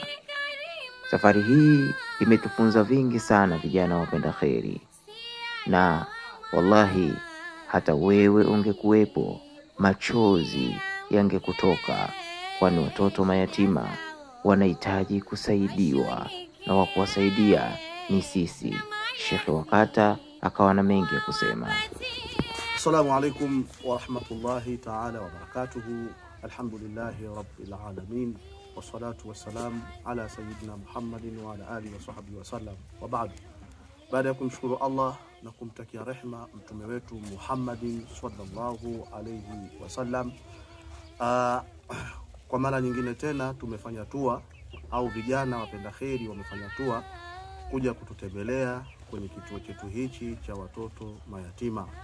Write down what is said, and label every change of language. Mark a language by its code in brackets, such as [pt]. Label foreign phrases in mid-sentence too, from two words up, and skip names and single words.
[sw] Safari hii imetufunza vingi sana vijana wapenda kheri, na wallahi hata wewe ungekuwepo machozi yangekutoka, kwani watoto mayatima wanahitaji kusaidiwa, na wa kuwasaidia ni sisi. Shekhe wa kata akawa na mengi ya kusema. [ar] السلام عليكم ورحمة الله تعالى وبركاته. الحمد لله رب العالمين، والصلاة والسلام على سيدنا محمد وعلى آله وصحبه وسلم، وبعد. [sw] Baada ya kumshukuru Allah na kumtakia rehema mtume wetu Muhammadin [ar] صلى الله عليه وسلم, [sw] kwa mara nyingine tena tumefanya tour, au vijana wapenda kheri wamefanya tour kuja kututembelea kwenye kituo chetu hichi cha watoto mayatima.